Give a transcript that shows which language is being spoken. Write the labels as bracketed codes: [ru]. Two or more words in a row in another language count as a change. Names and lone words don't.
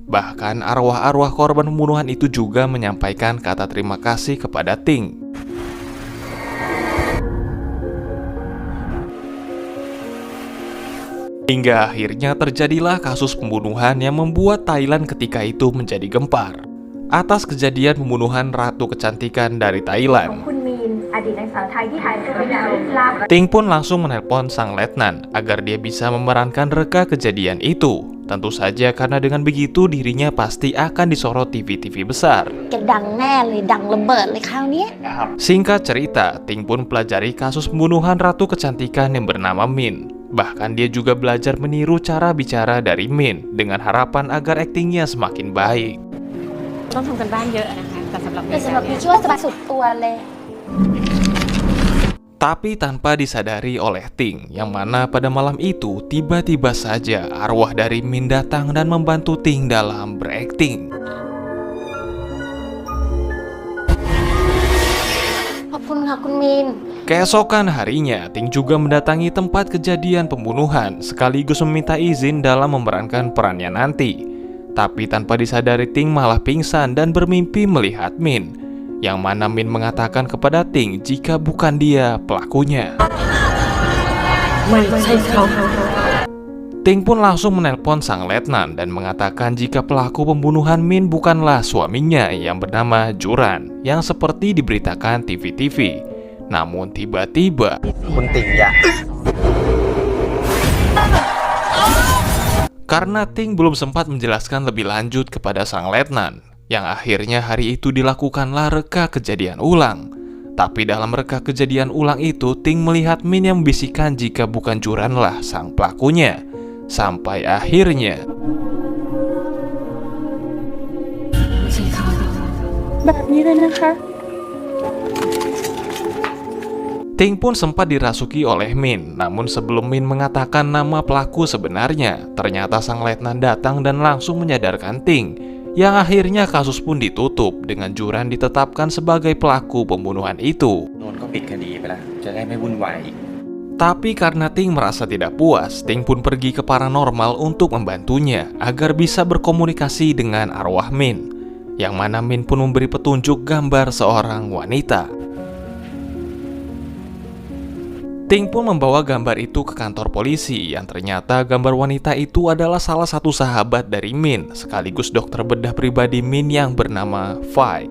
[id] Bahkan arwah-arwah korban pembunuhan itu juga menyampaikan kata terima kasih kepada Ting. Hingga akhirnya terjadilah kasus pembunuhan yang membuat Thailand ketika itu menjadi gempar atas kejadian pembunuhan ratu kecantikan dari Thailand. [th] คุณมีนอดีตนางสาวไทยที่หายตัวไปนานลึกลับ [id] Ting pun langsung menelpon sang letnan agar dia bisa memerankan reka kejadian itu. Tentu saja karena dengan begitu dirinya pasti akan disorot TV-TV besar. [th] แกดังแน่เลยดังระเบิดเลยคราวเนี้ย [id] Singkat cerita, Ting pun pelajari kasus pembunuhan ratu kecantikan yang bernama Min. Bahkan dia juga belajar meniru cara bicara dari Min dengan harapan agar aktingnya semakin baik. [th] ต้องทำกันบ้านเยอะนะคะแต่สำหรับ แต่สำหรับพี่ช่วยสบายสุดตัวเลย [id] Tapi tanpa disadari oleh Ting, yang mana pada malam itu tiba-tiba saja arwah dari Min datang dan membantu Ting dalam berakting. [th] ขอบคุณค่ะคุณมีน [id] Keesokan harinya, Ting juga mendatangi tempat kejadian pembunuhan sekaligus meminta izin dalam memerankan perannya nanti. Tapi tanpa disadari Ting malah pingsan dan bermimpi melihat Min, yang mana Min mengatakan kepada Ting jika bukan dia pelakunya. [th] ไม่ใช่เขา [id] Ting pun langsung menelpon sang letnan dan mengatakan jika pelaku pembunuhan Min bukanlah suaminya yang bernama Juran yang seperti diberitakan TV-TV. Namun tiba-tiba [th] คุณติ่งอย่า [id] karena Ting belum sempat menjelaskan lebih lanjut kepada sang letnan, yang akhirnya hari itu dilakukanlah reka kejadian ulang. Tapi dalam reka kejadian ulang itu, Ting melihat Min yang membisikkan jika bukan Juranlah sang pelakunya. Sampai akhirnya [th] แบบนี้เลยนะคะ [id] Ting pun sempat dirasuki oleh Min. Namun sebelum Min mengatakan nama pelaku sebenarnya, ternyata sang letnan datang dan langsung menyadarkan Ting, yang akhirnya kasus pun ditutup dengan Juran ditetapkan sebagai pelaku pembunuhan itu. [th] โดนก็ปิดคดีไปแล้วจะได้ไม่วุ่นวายอีก [id] Tapi karena Ting merasa tidak puas, Ting pun pergi ke paranormal untuk membantunya agar bisa berkomunikasi dengan arwah Min, yang mana Min pun memberi petunjuk gambar seorang wanita. Ting pun membawa gambar itu ke kantor polisi, yang ternyata gambar wanita itu adalah salah satu sahabat dari Min, sekaligus dokter bedah pribadi Min yang bernama Fai.